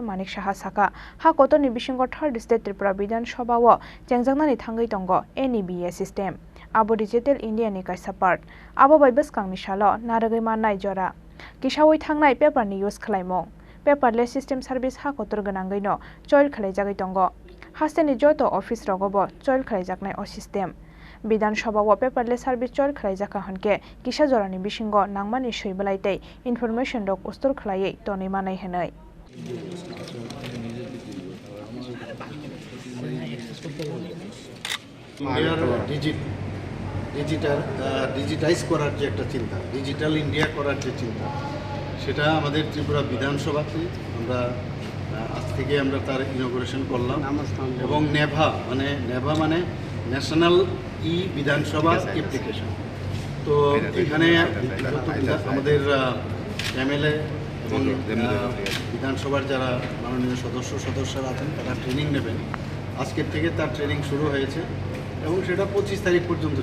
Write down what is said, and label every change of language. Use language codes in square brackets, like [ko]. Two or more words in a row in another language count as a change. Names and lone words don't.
[trp] Manik Saha saka ha kotorni bisingo third state Tripura Bidhan Sabhao chengjangni thangai tongo [en] NEVA system [trp] abo digital India ni kaisa part abo bai bwskangni salo naragai manai jora kisawai thangnai paper ni use khlaimung [en] paperless system service [trp] ha kotor ganangai no choil khlaijagai tongo hastani joto office rogobo choil khlaijaknai o system Bidhan Sabhao [en] paperless service [trp] choil Khlaijakha honke kisa jorani bisingo nangmani soibalaitei information rok ustor khlaiei toni manai henai [bn] ডিজিটাইজ করার যে একটা চিন্তা ডিজিটাল ইন্ডিয়া করার যে চিন্তা সেটা আমাদের ত্রিপুরা বিধানসভাতে আমরা আজ থেকে আমরা তার ইনগুরেশন করলাম এবং নেভা মানে ন্যাশনাল বিধানসভা অ্যাপ্লিকেশন তো এখানে আমাদের এমএলএ এবং বিধানসভার যারা মাননীয় সদস্যরা আছেন তারা ট্রেনিং নেবেন আজকের থেকে তার ট্রেনিং শুরু হয়েছে এবং সেটা 25 তারিখ পর্যন্ত